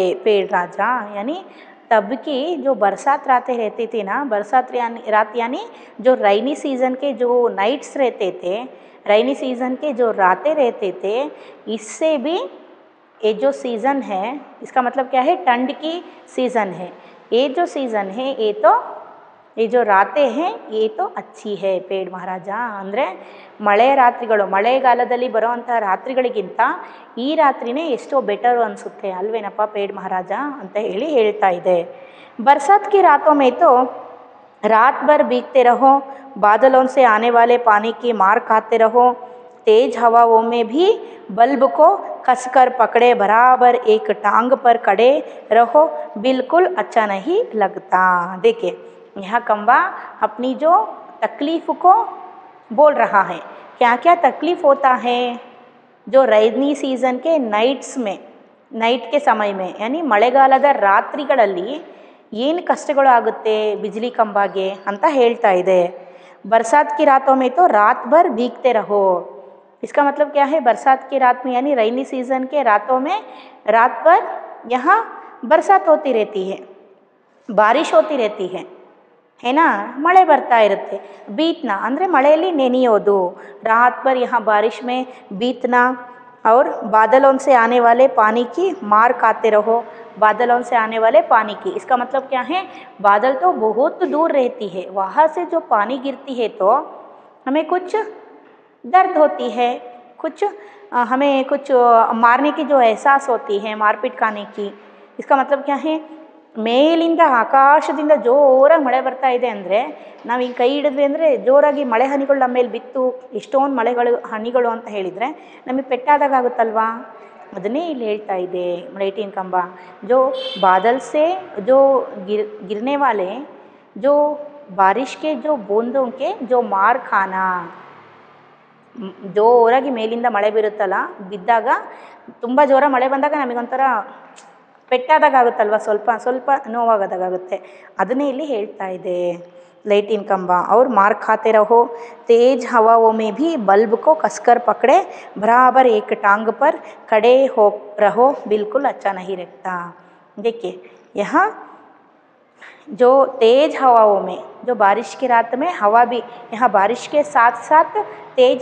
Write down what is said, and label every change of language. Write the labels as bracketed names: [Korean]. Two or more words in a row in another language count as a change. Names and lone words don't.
[Hindi] पेड़ राजा यानी तब की जो बरसात रातें रहती थी ना, बरसात रात यानी जो [English] rainy season [Hindi] के जो नाइट्स रहते थे, [English] rainy season [Hindi] के जो रातें रहते थे, इससे भी ये जो सीज़न है इसका मतलब क्या है, ठंड की सीज़न है। ये जो सीज़न है ये जो रातें हैं ये तो अच्छी है पेड़ ಮಹಾರಾಜ। [Kannada] ಅಂದರೆ ಮಳೆಯ ರಾತ್ರಿಗಳು, ಮಳೆಗಾಲದಲ್ಲಿ ಬರುವಂಥ ರಾತ್ರಿಗಳಿಗಿಂತ ಈ ರಾತ್ರಿನೇ ಎಷ್ಟೋ ಬೆಟರು ಅನಿಸುತ್ತೆ ಅಲ್ವೇನಪ್ಪ [Hindi] पेड़ महाराज [Kannada] ಅಂತ ಹೇಳ್ತಾ ಇದೆ। [Hindi] बरसात की रातों में तो रात भर भीगते रहो, बादलों से आने वाले पानी की मार खाते रहो, तेज हवाओं में भी बल्ब को कसकर पकड़े बराबर एक टांग पर खड़े रहो, बिल्कुल अच्छा नहीं लगता। देखिए, यहाँ खंबा अपनी जो तकलीफ़ को बोल रहा है, क्या क्या तकलीफ़ होता है जो [English] rainy season [Hindi] के ನೈಟ್ಸ್ में, ನೈಟ್ के समय में यानी [Kannada] ಮಳೆಗಾಲದ ರಾತ್ರಿಗಳಲ್ಲಿ ಏನು ಕಷ್ಟಗಳು ಆಗುತ್ತೆ ಬಿಜ್ಲಿ ಕಂಬಾಗೆ ಅಂತ ಹೇಳ್ತಾ ಇದೆ। [Hindi] बरसात की रातों में तो रात भर भीगते रहो, इसका मतलब क्या है, बरसात की रात में यानी [English] rainy season [Hindi] के रातों में रात भर यहाँ बरसात होती रहती है, बारिश होती रहती है ना, [Kannada] ಮಳೆ ಬರ್ತಾ ಇರುತ್ತೆ। बीतना ಅಂದರೆ ಮಳೆಯಲ್ಲಿ ನೆನೆಯೋದು, [Hindi] रात भर यहाँ बारिश में बीतना, और बादलों से आने वाले पानी की मार खाते रहो, बादलों से आने वाले पानी की, इसका मतलब क्या है, बादल तो बहुत दूर रहती है, वहाँ से जो पानी गिरती है तो हमें कुछ दर्द होती है, कुछ हमें कुछ मारने की जो एहसास होती है, मारपीट खाने की। इसका मतलब क्या है, [Kannada] ಮೇಲಿಂದ ಆಕಾಶದಿಂದ ಜೋರಾಗಿ ಮಳೆ ಬರ್ತಾ ಇದೆ ಅಂದರೆ ನಾವು ಹಿಂಗೆ ಕೈ ಹಿಡಿದ್ವಿ ಅಂದರೆ ಜೋರಾಗಿ ಮಳೆ ಹನಿಗಳು ನಮ್ಮ ಮೇಲೆ ಬಿತ್ತು, ಎಷ್ಟೊಂದು ಹನಿಗಳು ಅಂತ ಹೇಳಿದರೆ ನಮಗೆ ಪೆಟ್ಟಾದಾಗ ಆಗುತ್ತಲ್ವಾ, ಅದನ್ನೇ ಇಲ್ಲಿ ಹೇಳ್ತಾ ಇದೆ ಲೈಟಿನ ಕಂಬ। [Hindi] जो बादल से जो गिरने वाले जो बारिश के जो बूंदों के जो मार खाना, [Kannada] ಜೋರಾಗಿ ಮೇಲಿಂದ ಮಳೆ ಬೀರುತ್ತಲ್ಲ, ಬಿದ್ದಾಗ ತುಂಬ ಜೋರ ಮಳೆ ಬಂದಾಗ ನಮಗೊಂಥರ ಪೆಟ್ಟಾದಾಗ ಆಗುತ್ತಲ್ವ, ಸ್ವಲ್ಪ ನೋವಾಗೋದಾಗುತ್ತೆ, ಅದನ್ನೇ ಇಲ್ಲಿ ಹೇಳ್ತಾ ಇದೆ ಲೈಟಿನ ಕಂಬ। [Hindi] और मार खाते रहो, तेज हवाओं में भी बल्ब को कसकर पकड़े बराबर एक टांग पर खड़े हो रहो, बिल्कुल अच्छा नहीं लगता। देखिए, यहाँ जो तेज हवाओं में, जो बारिश की रात में हवा भी, यहाँ बारिश के साथ साथ तेज